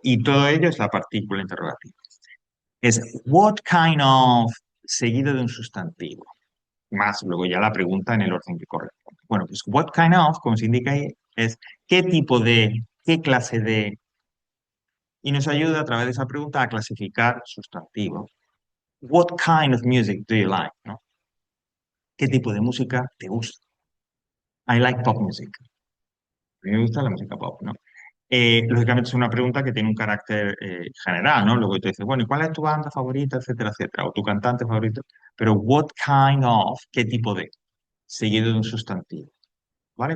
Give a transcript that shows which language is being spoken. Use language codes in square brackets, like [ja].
[es] Y todo ello es la partícula interrogativa. Es [en] what kind of [es] seguido de un sustantivo más luego ya la pregunta en el orden que corresponde. Bueno, pues [en] what kind of, [es] como se indica ahí, es qué tipo de, qué clase de, y nos ayuda a través de esa pregunta a clasificar sustantivos. [en] What kind of music do you like? [es] ¿No? ¿Qué tipo de música te gusta? [en] I like pop music. [es] A mí me gusta la música pop, ¿no? Lógicamente es una pregunta que tiene un carácter general, ¿no? Luego te dices, bueno, ¿y cuál es tu banda favorita, etcétera, etcétera? O tu cantante favorito. Pero [en] what kind of, [es] ¿qué tipo de? Seguido de un sustantivo, ¿vale?